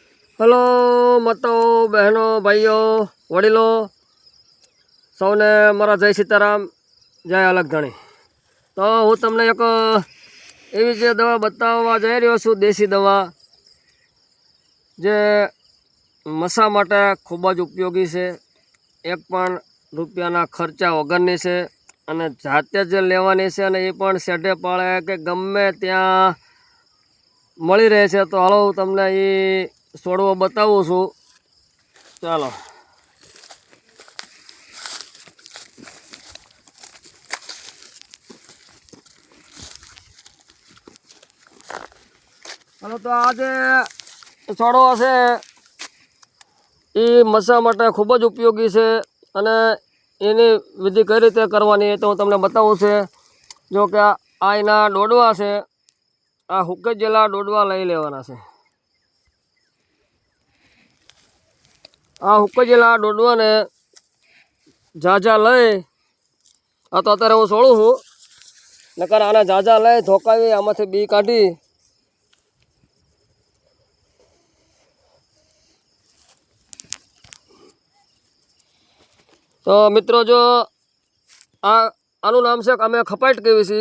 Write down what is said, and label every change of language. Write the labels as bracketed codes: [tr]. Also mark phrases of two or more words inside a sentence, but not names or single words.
[gu] હેલો મતો બહેનો ભાઈઓ વડીલો સૌને મારા જય સીતારામ જય અલગ ધણી। તો હું તમને એક એવી જે દવા બતાવવા જઈ રહ્યો છું, દેશી દવા જે મસા માટે ખૂબ જ ઉપયોગી છે। એક પણ રૂપિયાના ખર્ચા વગરની છે અને જાતે જ લેવાની છે અને એ પણ શેઢે પાળે કે ગમે ત્યાં મળી રહે છે। તો હાલો હું તમને એ છોડવો બતાવું છું। ચાલો હાલો તો આ જે છોડવો છે એ મસા માટે ખૂબ જ ઉપયોગી છે અને એની વિધિ કઈ રીતે કરવાની તો હું તમને બતાવું છે। જો કે આ એના ડોડવા છે, આ હુક્કી જેલા ડોડવા લઈ લેવાના છે। આ હુક્કેજેલા ડોડવા ને ઝાઝા લઈ આ તો અત્યારે હું સોળું હું, નકર આને ઝાઝા લઈ ધોકાવી આમાંથી બી કાઢી તો મિત્રો જો આનુ નામ સે અમે ખપાટ કહેવી છીએ।